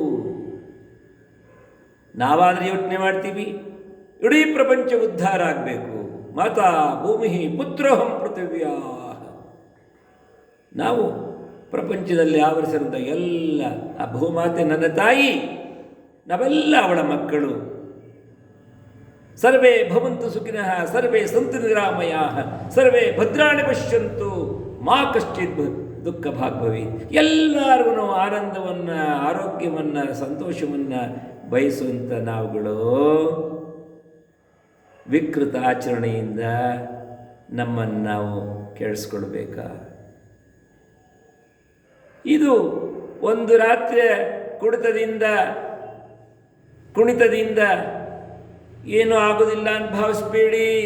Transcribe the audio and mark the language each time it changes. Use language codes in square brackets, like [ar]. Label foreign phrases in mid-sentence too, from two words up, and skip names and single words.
[kn] ನಾವಾದರೆ ಯೋಚನೆ ಮಾಡ್ತೀವಿ, ಇಡೀ ಪ್ರಪಂಚ ಉದ್ಧಾರ ಆಗಬೇಕು. [sa] ಮಾತಾ ಭೂಮಿ ಪುತ್ರೋಹಂ ಪೃಥಿವ್ಯಾ. [kn] ನಾವು ಪ್ರಪಂಚದಲ್ಲಿ ಆವರಿಸಿರುವಂಥ ಎಲ್ಲ ಆ ಭೂಮಾತೆ ನನ್ನ ತಾಯಿ, ನಾವೆಲ್ಲ ಅವಳ ಮಕ್ಕಳು. [sa] ಸರ್ವೇ ಭವಂತು ಸುಖಿನಃ ಸರ್ವೇ ಸಂತು ನಿರಾಮಯಾಃ ಸರ್ವೇ ಭದ್ರಾಣಿ ಪಶ್ಯಂತು ಮಾ ಕಶ್ಚಿತ್ ದುಃಖ ಭಾಗ್ಭವಿ. [kn] ಎಲ್ಲರಿಗೂ ಆನಂದವನ್ನು, ಆರೋಗ್ಯವನ್ನು, ಸಂತೋಷವನ್ನು ಬಯಸುವಂಥ ನಾವುಗಳು ವಿಕೃತ ಆಚರಣೆಯಿಂದ ನಮ್ಮನ್ನು ನಾವು ಕೆಡಿಸ್ಕೊಳ್ಬೇಕಾ? ಇದು ಒಂದು ರಾತ್ರಿ ಕುಡಿತದಿಂದ ಕುಣಿತದಿಂದ ಏನೂ ಆಗೋದಿಲ್ಲ ಅಂತ ಭಾವಿಸಬೇಡಿ.